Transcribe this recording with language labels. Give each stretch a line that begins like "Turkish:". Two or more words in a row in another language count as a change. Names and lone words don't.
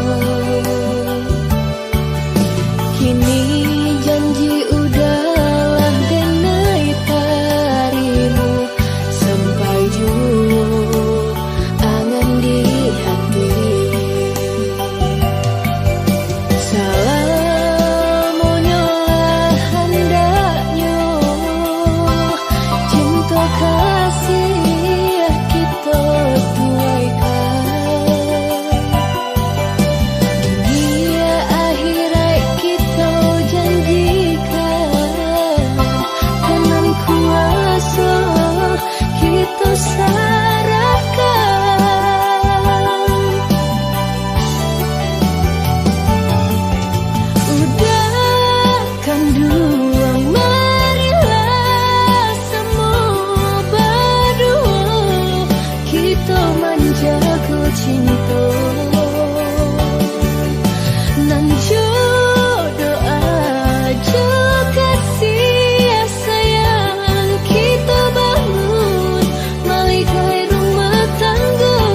Minangkabau: Kini janji udahlah denai tarimu, sampai jua angan di hati. Salamonyo lah hendaknya, cinta kasih kita tuaikan.
Indonesian: Dunia akhirat kita janjikan, dengan kuasa kita serahkan. Udah kan dua, marilah semua berdua kita menjaga cinta.
Minangkabau: Nan doa jo kasih sayang kita bangun malaikai rumah tangga.